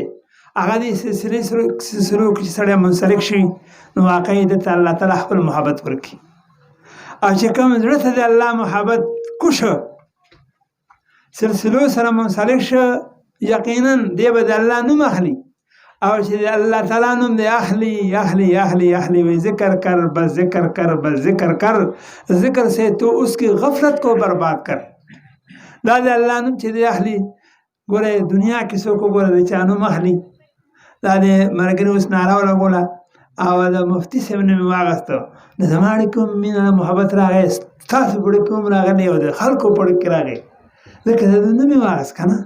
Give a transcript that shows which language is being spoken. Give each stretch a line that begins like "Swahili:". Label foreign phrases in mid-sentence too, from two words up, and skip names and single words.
Pashto: هغه د سلسلو کې چې سړی منسلک شي نو واقعي دته الله تعالی خپل محبت ورکړي. او چې کوم زړه ته د الله محبت کوشه سلسلو سره منسلک شه یقینا دی به د الله نوم اخلي. او چې د الله تعالی نوم دی اخلي اخلي اخلي اخلي وی
Urdu: ذکر کر بس ذکر کر بس ذکر کر ذکر سے تو اس کی غفلت کو برباد کر.
Pashto: دا د الله نوم چې دی اخلي. ګوره دنیا کې څوک وګوره د چا نوم اخلي. دا د ملګري اوس ناره ولګوله او د مفتي صاحب نوم یې واخېسته نو زما اړیکې هم مینه محبت راغی ستاسو په اړیکې هم راغلی او د خلکو په اړیکې راغی ځکه د ده نوم یې واخېست که نه.